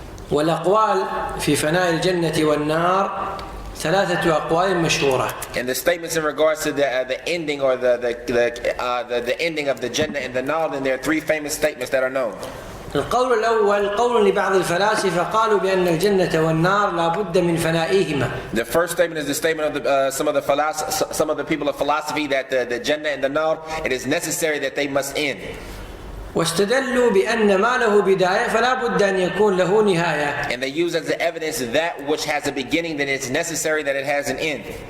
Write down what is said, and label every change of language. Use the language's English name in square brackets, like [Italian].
[Arabic] والأقوال في فناء الجنة والنار ثلاثة أقوال مشهورة. [English] And the statements in regards to the ending, or the ending of the Jannah and the Nar, then there are 3 famous statements that are known. [Arabic] القول الأول قول لبعض الفلاسفة قالوا بأن الجنة والنار لا بد من فنائهما. [English] The first statement is the statement of some of the people of philosophy, that the Jannah and the Nar, it is necessary that they must end. [Arabic] واستدلوا بأن ما له بداية فلا بد أن يكون له نهاية. [English] And they use as the evidence that which has a beginning, then it's necessary that it has an end.